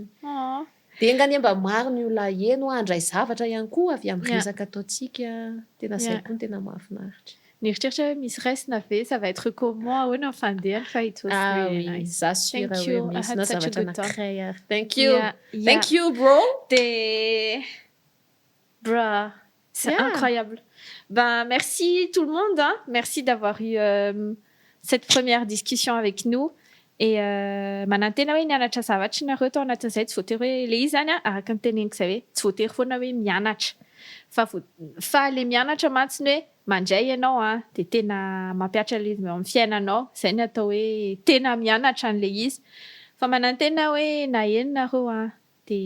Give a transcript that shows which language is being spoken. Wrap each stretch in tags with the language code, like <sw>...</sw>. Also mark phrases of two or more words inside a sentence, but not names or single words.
<mg>Aw. Dia ngany mba maro ny olona eno handray zavatra ihany koa avy amin'ny</mg> <en>Yeah.</en> <mg>resaka ataontsika. Tena zay</mg> <en>Yeah.</en> <mg>koa ny tena mahafinaritra. Nieritreritra hoe misy resina ve</mg> <fr>ça va être comment</fr> <mg>ahoana ny fandehany fa</mg> <en>it was really nice.</en> <mg>Zasura</mg> <en>Thank</en> <mg>hoe</mg> <en>you. I</en> <mg>misy</mg> <en>had</en> <mg>na</mg> <en>such a</en> <mg>zavatra</mg> <en>good time.</en> <mg>anankiray ary.</mg> <en>Thank you. Yeah. Thank you, bro. Bruh,</en> <fr>c'est incroyable. Ben, merci tout le monde. Hein. Merci d'avoir eu cette première discussion avec nous.</fr> <mg>Et manantena hoe nianatra zavatra nareo tao anatin'izay tsy voatery hoe le izy zany araka ny teneniko izay hoe tsy voatery foana hoe mianatra fa le mianatra mantsiny hoe mandray ianao dia tena mampiatra le izy amin'ny fiainanao izay ny atao hoe tena mianatra an'le izy fa manantena hoe na eno nareo dia</mg>